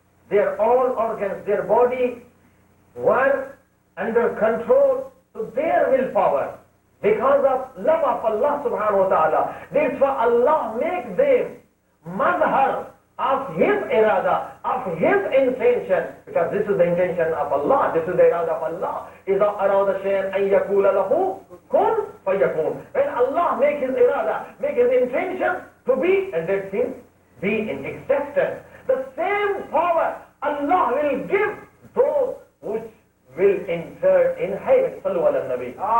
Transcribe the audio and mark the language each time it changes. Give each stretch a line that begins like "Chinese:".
English: Their all organs, their body were under control to their willpower because of love of Allah subhanahu wa ta'ala. That's why Allah makes them madhar of His irada, of His intention, because this is the intention of Allah, this is the irada of Allah.
Arabic: إِذَا أَرَادَ شَيْئًا أَن يَقُولَ لَهُ كُن فَيَكُونُ.
English: When Allah make His irada, make His intention to be, and that thing be in existence. The same power Allah will give those which will enter in heaven. Sallu ala Nabi.